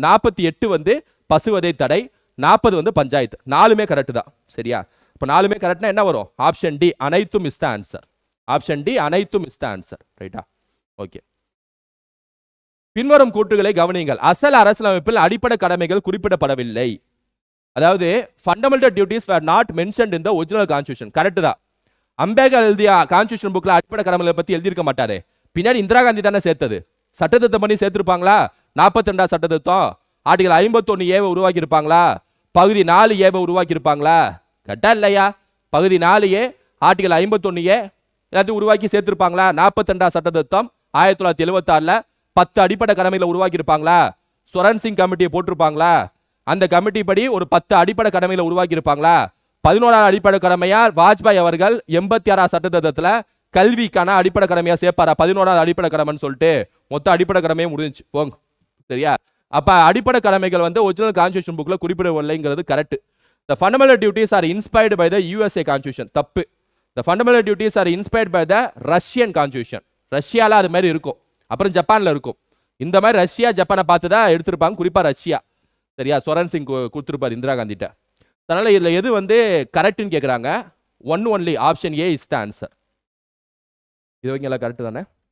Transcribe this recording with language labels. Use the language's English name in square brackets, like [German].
[Tamil] 48 வந்து பசுவதை தடை, 40 வந்து பஞ்சாயத்து. 4மே கரெக்ட் தான். சரியா? இப்போ 4மே கரெக்ட்னா என்ன வரும்? ஆப்ஷன் டி அனைத்தும் is the answer. Option D அனைத்தும் இஸ் த ஆன்சர். ரைட்டா? ஓகே. பின்வரும் கூற்றுகளை கவனியுங்கள். அசல் அரசியலமைப்பில் அடிப்படை கடமைகள் குறிப்பிடப்படவில்லை. [English] அதாவது fundamental duties were not mentioned in the original constitution. [Tamil] Correct தான். அம்பேத்கர் எழுதிய கான்ஸ்டிடியூஷன் புக்ல அடிப்படை கடமைகளை பத்தி எழுதியிருக்க மாட்டாரு. பின்னாடி இந்திரா காந்தி தானே சேர்த்தது. சட்டத்திருத்தம் பண்ணி சேர்த்திருப்பாங்களா? 42 சட்டத்திருத்தம் ஆர்டிகல் 51 உருவாக்கி இருப்பாங்களா? பகுதி 4 உருவாக்கி இருப்பாங்களா? கரெக்டா இல்லையா? பகுதி 4 ஆர்டிகல் 51 எல்லாத்தையும் உருவாக்கி சேர்த்திருப்பாங்களா? 42 சட்டத்திருத்தம் 1976 10 அடிப்படை கடமைகளை உருவாக்கி இருப்பாங்களா? சுரன் சிங் கமிட்டியை போட்டிருப்பாங்களா? அந்த கமிட்டி படி ஒரு 10 அடிப்படை கடமைகளை உருவாக்கி இருப்பாங்களா? 11வது அடிப்படை கடமையா வாஜ்பாய் அவர்கள் 86 சட்டத்திட்டத்துல கல்விக்கான அடிப்படை கடமையா சேர்ப்பாரா? 11வது அடிப்படை கடமைன்னு சொல்லிட்டு மொத்த அடிப்படை கடமையே முடிஞ்சுச்சு போங்க. சரியா? அப்ப அடிப்படை கடமைகள் வந்து ஒரிஜினல் கான்ஸ்டிடியூஷன் புக்ல குறிப்பிடவில்லைங்கிறது correct. [English] The fundamental duties are inspired by the USA constitution. [Tamil] தப்பு. [English] The fundamental duties are inspired by the Russian constitution. [Tamil] ரஷ்யால அது மாதிரி இருக்கும், அப்புறம் ஜப்பான்ல இருக்கும். இந்த மாதிரி ரஷ்யா ஜப்பானை பார்த்து தான் எடுத்திருப்பாங்க, குறிப்பா ரஷ்யா. சரியா? சுரன் சிங் கொடுத்துருப்பார் இந்திரா காந்திட்ட. அதனால இதுல எது வந்து கரெக்ட்னு கேட்குறாங்க. [English] One only option A is the answer. [Tamil] இது வைங்களா கரெக்ட் தானே?